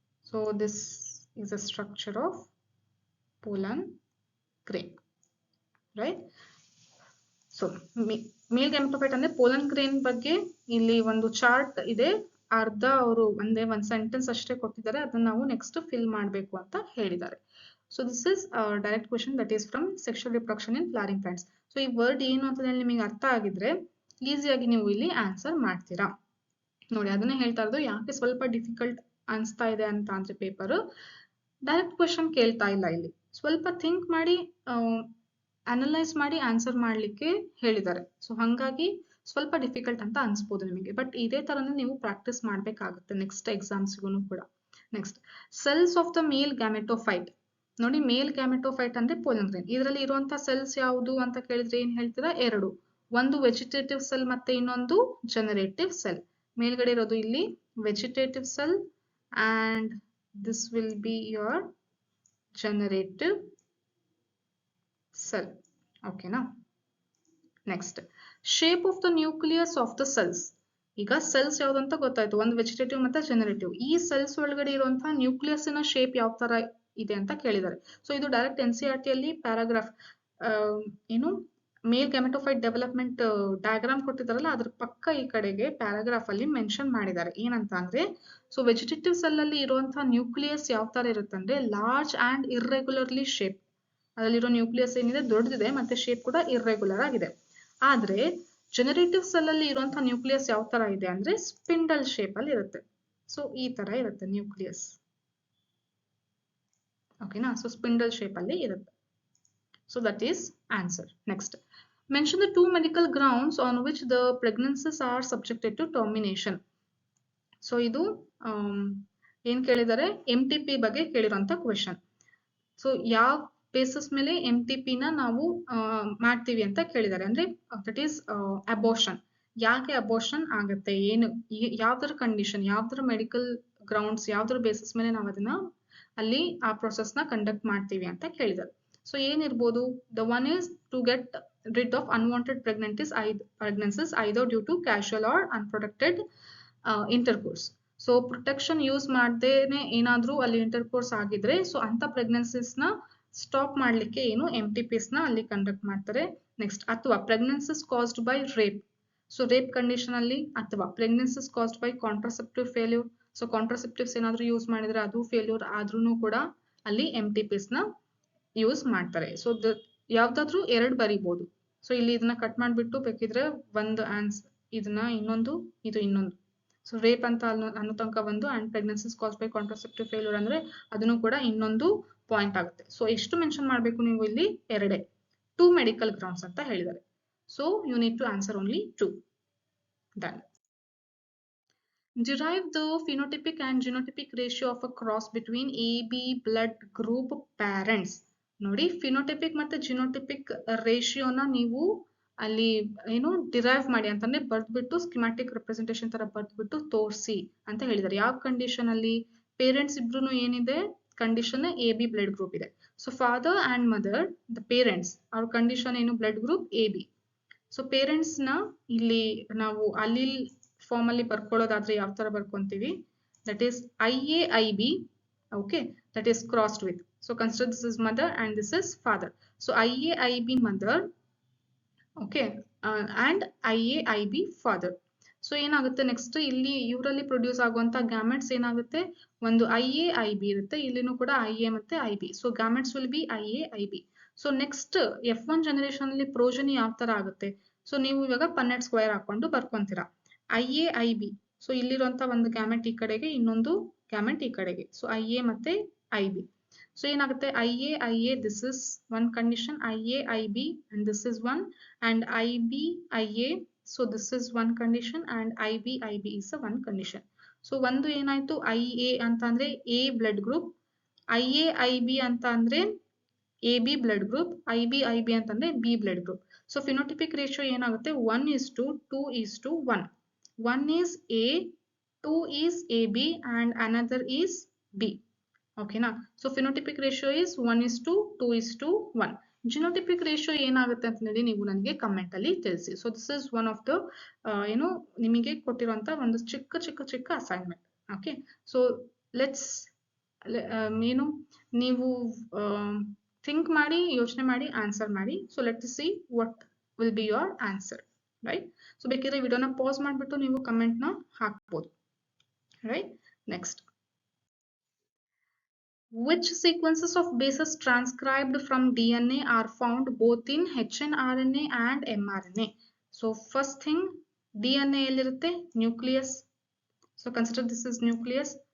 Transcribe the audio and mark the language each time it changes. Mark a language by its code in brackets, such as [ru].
[en] So this is a structure of pollen grain, right? [kn] So mail gametophyte ಅಂದ್ರೆ pollen grain ಬಗ್ಗೆ ಇಲ್ಲಿ ಒಂದು chart ಇದೆ. ಅರ್ಧ ಅವರು ಒಂದ್ ಸೆಂಟೆನ್ಸ್ ಅಷ್ಟೇ ಕೊಟ್ಟಿದ್ದಾರೆ, ಅದನ್ನ ನಾವು ನೆಕ್ಸ್ಟ್ ಫಿಲ್ ಮಾಡಬೇಕು ಅಂತ ಹೇಳಿದ್ದಾರೆ. [en] So this is direct question that is from sexual reproduction in flowering plants. [kn] So ಈ ವರ್ಡ್ ಏನು ಅಂತ ಹೇಳಿ ನಿಮಗೆ ಅರ್ಥ ಆಗಿದ್ರೆ ಈಸಿಯಾಗಿ ನೀವು ಇಲ್ಲಿ ಆನ್ಸರ್ ಮಾಡ್ತೀರಾ. ನೋಡಿ, ಅದನ್ನೇ ಹೇಳ್ತಾ ಇರೋದು. ಯಾಕೆ ಸ್ವಲ್ಪ ಡಿಫಿಕಲ್ಟ್ ಅನ್ಸ್ತಾ ಇದೆ ಅಂತ ಅಂದ್ರೆ ಪೇಪರ್ ಡೈರೆಕ್ಟ್ ಕ್ವೆಶನ್ ಕೇಳ್ತಾ ಇಲ್ಲ ಇಲ್ಲಿ. ಸ್ವಲ್ಪ ಥಿಂಕ್ ಮಾಡಿ ಅನಲೈಸ್ ಮಾಡಿ ಆನ್ಸರ್ ಮಾಡ್ಲಿಕ್ಕೆ ಹೇಳಿದ್ದಾರೆ. ಸೊ ಹಾಗಾಗಿ ಸ್ವಲ್ಪ ಡಿಫಿಕಲ್ಟ್ ಅಂತ ಅನ್ಸ್ಬೋದು ನಿಮಗೆ. ಬಟ್ ಇದೇ ತರನೇ ನೀವು ಪ್ರಾಕ್ಟೀಸ್ ಮಾಡ್ಬೇಕಾಗುತ್ತೆ ನೆಕ್ಸ್ಟ್ ಎಕ್ಸಾಮ್ಸ್ಗೂ ಕೂಡ. Next, cells of the mail gametophyte. ನೋಡಿ, ಮೇಲ್ ಗ್ಯಾಮೆಟೋಫೈಟ್ ಅಂದ್ರೆ ಪೋಲನ್ ಗ್ರೇನ್. ಇದರಲ್ಲಿ ಇರುವಂತಹ ಸೆಲ್ಸ್ ಯಾವುದು ಅಂತ ಕೇಳಿದ್ರೆ ಏನ್ ಹೇಳ್ತೀರಾ? ಎರಡು. ಒಂದು ವೆಜಿಟೇಟಿವ್ ಸೆಲ್ ಮತ್ತೆ ಇನ್ನೊಂದು ಜನರೇಟಿವ್ ಸೆಲ್. ಮೇಲ್ಗಡೆ ಇರೋದು ಇಲ್ಲಿ [en] Vegetative cell and this will be your generative cell. Okay na? Next, shape of the nucleus of the cells. [kn] ಈಗ ಸೆಲ್ಸ್ ಯಾವ್ದು ಅಂತ ಗೊತ್ತಾಯ್ತು, ಒಂದು ವೆಜಿಟೇಟಿವ್ ಮತ್ತೆ ಜನರೇಟಿವ್. ಈ ಸೆಲ್ಸ್ ಒಳಗಡೆ ಇರುವಂತಹ ನ್ಯೂಕ್ಲಿಯಸ್ ನ ಶೇಪ್ ಯಾವ ತರ ಇದೆ ಅಂತ ಕೇಳಿದ್ದಾರೆ. ಸೊ ಇದು ಡೈರೆಕ್ಟ್ NCERT ಅಲ್ಲಿ ಪ್ಯಾರಾಗ್ರಾಫ್ ಏನು ಮೇಲ್ ಗ್ಯಾಮೆಟೋಫೈಟ್ ಡೆವಲಪ್ಮೆಂಟ್ ಡಯಾಗ್ರಾಮ್ ಕೊಟ್ಟಿದ್ದಾರಲ್ಲ, ಅದ್ರ ಪಕ್ಕ ಈ ಕಡೆಗೆ ಪ್ಯಾರಾಗ್ರಾಫ್ ಅಲ್ಲಿ ಮೆನ್ಷನ್ ಮಾಡಿದ್ದಾರೆ. ಏನಂತ ಅಂದ್ರೆ, ಸೊ ವೆಜಿಟೇಟಿವ್ ಸೆಲ್ ಅಲ್ಲಿ ಇರುವಂತಹ ನ್ಯೂಕ್ಲಿಯಸ್ ಯಾವ ತರ ಇರುತ್ತಂದ್ರೆ ಲಾರ್ಜ್ ಅಂಡ್ ಇರ್ರೆಗ್ಯುಲರ್ಲಿ ಶೇಪ್. ಅದರಲ್ಲಿರೋ ನ್ಯೂಕ್ಲಿಯಸ್ ಏನಿದೆ ದೊಡ್ಡದಿದೆ ಮತ್ತೆ ಶೇಪ್ ಕೂಡ ಇರ್ರೆಗ್ಯುಲರ್ ಆಗಿದೆ. ಆದ್ರೆ ಜನರೇಟಿವ್ ಸೆಲ್ ಅಲ್ಲಿ ಇರುವಂತಹ ನ್ಯೂಕ್ಲಿಯಸ್ ಯಾವ ತರ ಇದೆ ಅಂದ್ರೆ ಸ್ಪಿಂಡಲ್ ಶೇಪ್ ಅಲ್ಲಿ ಇರುತ್ತೆ. ಸೊ ಈ ತರ ಇರುತ್ತೆ ನ್ಯೂಕ್ಲಿಯಸ್. ಓಕೆನಾ? ಸೊ ಸ್ಪಿಂಡಲ್ ಶೇಪ್ ಅಲ್ಲಿ ಇರುತ್ತೆ. [en] So that is answer. Next, mention the 2 medical grounds on which the pregnancies are subjected to termination. [kn] So ಇದು ಏನ್ ಕೇಳಿದ್ದಾರೆ? MTP ಬಗ್ಗೆ ಕೇಳಿರುವಂತ ಕ್ವೆಶನ್. ಸೊ ಯಾವ ಬೇಸಿಸ್ ಮೇಲೆ MTP ನ ನಾವು ಮಾಡ್ತೀವಿ ಅಂತ ಕೇಳಿದ್ದಾರೆ. ಅಂದ್ರೆ [en] That is abortion. [kn] ಯಾಕೆ ಅಬೋರ್ಷನ್ ಆಗುತ್ತೆ, ಏನು ಯಾವ್ದರ ಕಂಡೀಷನ್, ಯಾವ್ದರ ಮೆಡಿಕಲ್ ಗ್ರೌಂಡ್ಸ್, ಯಾವ್ದರ ಬೇಸಿಸ್ ಮೇಲೆ ನಾವು ಅದನ್ನ ಅಲ್ಲಿ ಆ ಪ್ರೊಸೆಸ್ ನ ಕಂಡಕ್ಟ್ ಮಾಡ್ತೀವಿ ಅಂತ ಕೇಳಿದ್ದಾರೆ. ಸೊ ಏನಿರ್ಬೋದು? [en] The one is to get rid of unwanted pregnancies either due to casual or unprotected intercourse. [kn] So protection use ಮಾಡದೇನೆ ಏನಾದ್ರೂ ಅಲ್ಲಿ ಇಂಟರ್ಕೋರ್ಸ್ ಆಗಿದ್ರೆ ಸೊ ಅಂತ ಪ್ರೆಗ್ನೆನ್ಸಿಸ್ ನ ಸ್ಟಾಪ್ ಮಾಡ್ಲಿಕ್ಕೆ ಏನು MTPs ನ ಅಲ್ಲಿ ಕಂಡಕ್ಟ್ ಮಾಡ್ತಾರೆ. [en] Next, ಅಥವಾ pregnancies caused by rape. So rape condition ಅಲ್ಲಿ, ಅಥವಾ pregnancies caused by contraceptive failure. [kn] So contraceptives ಏನಾದ್ರೂ ಯೂಸ್ ಮಾಡಿದ್ರೆ ಅದು ಫೇಲ್ಯೂರ್ ಆದ್ರೂ ಕೂಡ ಅಲ್ಲಿ MTPs ನ ಯೂಸ್ ಮಾಡ್ತಾರೆ. ಸೊ ಯಾವ್ದಾದ್ರು ಎರಡು ಬರಿಬಹುದು. ಸೊ ಇಲ್ಲಿ ಇದನ್ನ ಕಟ್ ಮಾಡ್ಬಿಟ್ಟು ಬೇಕಿದ್ರೆ ಒಂದು ಆನ್ಸರ್, ಇದನ್ನ ಇನ್ನೊಂದು, ಇದು ಇನ್ನೊಂದು. ಸೊ ರೇಪ್ ಅಂತ ಅನ್ನೋ ತನಕ ಒಂದು and pregnancies caused by contraceptive failure ಅಂದ್ರೆ ಅದನ್ನು ಕೂಡ ಇನ್ನೊಂದು ಪಾಯಿಂಟ್ ಆಗುತ್ತೆ. ಸೊ ಎಷ್ಟು ಮೆನ್ಷನ್ ಮಾಡ್ಬೇಕು ನೀವು ಇಲ್ಲಿ? ಎರಡೇ. 2 ಮೆಡಿಕಲ್ ಗ್ರೌಂಡ್ಸ್ ಅಂತ ಹೇಳಿದ್ದಾರೆ. [en] So you need to answer only 2. [kn] Done. [en] Derive the phenotypic and genotypic ratio of a cross between AB blood group parents. [kn] ನೋಡಿ ಫಿನೋಟಿಪಿಕ್ ಮತ್ತೆ ಜಿನೋಟಿಪಿಕ್ ರೇಷಿಯೋನ ನೀವು ಅಲ್ಲಿ ಏನು ಡಿರೈವ್ ಮಾಡಿ ಅಂತಂದ್ರೆ ಬರ್ದ್ಬಿಟ್ಟು ಸ್ಕಿಮ್ಯಾಟಿಕ್ ರೆಪ್ರೆಸೆಂಟೇಷನ್ ತರ ಬರ್ದ್ಬಿಟ್ಟು ತೋರಿಸಿ ಅಂತ ಹೇಳಿದ್ದಾರೆ. ಯಾವ ಕಂಡೀಷನ್ ಅಲ್ಲಿ? ಪೇರೆಂಟ್ಸ್ ಇಬ್ರು ಏನಿದೆ condition A B blood group ಇದೆ. So father and mother the parents ಅವ್ರ ಕಂಡೀಷನ್ ಏನು blood group A B. So parents ನ ಇಲ್ಲಿ ನಾವು ಅಲ್ಲಿಲ್ ಫಾರ್ಮ್ ಅಲ್ಲಿ ಬರ್ಕೊಳ್ಳೋದಾದ್ರೆ ಯಾವ ತರ ಬರ್ಕೊಂತೀವಿ? [en] That is IAIB. okay, that is crossed with. So consider this is mother and this is father. So IAIB mother, okay, and IAIB father. [kn] So ಏನಾಗುತ್ತೆ next ಇಲ್ಲಿ ಇವರಲ್ಲಿ produce ಆಗುವಂತ ಗ್ಯಾಮೆಟ್ಸ್ ಏನಾಗುತ್ತೆ? ಒಂದು IAIB ಇರುತ್ತೆ, ಇಲ್ಲಿನೂ ಕೂಡ IA ಮತ್ತೆ IB. [en] So gametes will be IAIB. [kn] So next F1 generation ಅಲ್ಲಿ ಪ್ರೋಜನಿ ಯಾವ ತರ ಆಗುತ್ತೆ? ಸೊ ನೀವು ಇವಾಗ ಪನ್ನೆಟ್ ಸ್ಕ್ವೇರ್ ಹಾಕೊಂಡು ಬರ್ಕೊಂತೀರಾ. IAIB. ಸೊ ಇಲ್ಲಿರುವಂತ ಒಂದು ಗ್ಯಾಮೆಟ್ ಈ ಕಡೆಗೆ, ಇನ್ನೊಂದು ಗ್ಯಾಮೆಟ್ ಈ ಕಡೆಗೆ. ಸೊ IA ಮತ್ತೆ IB. ಸೊ ಏನಾಗುತ್ತೆ? [en] IA this is one condition, IAIB and this is one, and IBIA. So this is one condition and IBIB is a one condition. So [kn] ಒಂದು ಏನಾಯ್ತು? IA ಅಂತ ಅಂದ್ರೆ A blood group, IAIB ಅಂತ ಅಂದ್ರೆ AB blood group, IBIB ಅಂತಂದ್ರೆ B blood group. So phenotypic ratio ಏನಾಗುತ್ತೆ? 1:2:1. [en] One is A, 2 is AB and another is B. Okay na? So phenotypic ratio is 1:2:1. [kn] Genotypic ratio ಏನಾಗುತ್ತೆ ಅಂತ ಹೇಳಿ ನೀವು ನನಗೆ comment ಅಲ್ಲಿ ತಿಳಿಸಿ. [en] so this is one of the [kn] ಏನು ನಿಮಗೆ ಕೊಟ್ಟಿರುವಂತ ಒಂದು ಚಿಕ್ಕ ಅಸೈನ್ಮೆಂಟ್. ಓಕೆ, ಸೊ ಲೆಟ್ಸ್ ಏನು ನೀವು ಥಿಂಕ್ ಮಾಡಿ, ಯೋಚನೆ ಮಾಡಿ, ಆನ್ಸರ್ ಮಾಡಿ. [en] So let see what will be your answer, right? [kn] So ಬೇಕಿದ್ರೆ ವಿಡಿಯೋನ ಪಾಸ್ ಮಾಡಿಬಿಟ್ಟು ನೀವು ಕಮೆಂಟ್ ನ ಹಾಕ್ಬೋದು, right? [en] Next, which sequences of bases transcribed from DNA are found both in hnRNA and mRNA? So first thing, DNA [kn] ಎಲ್ಲಿರುತ್ತೆ? [en] Nucleus. So consider this is nucleus.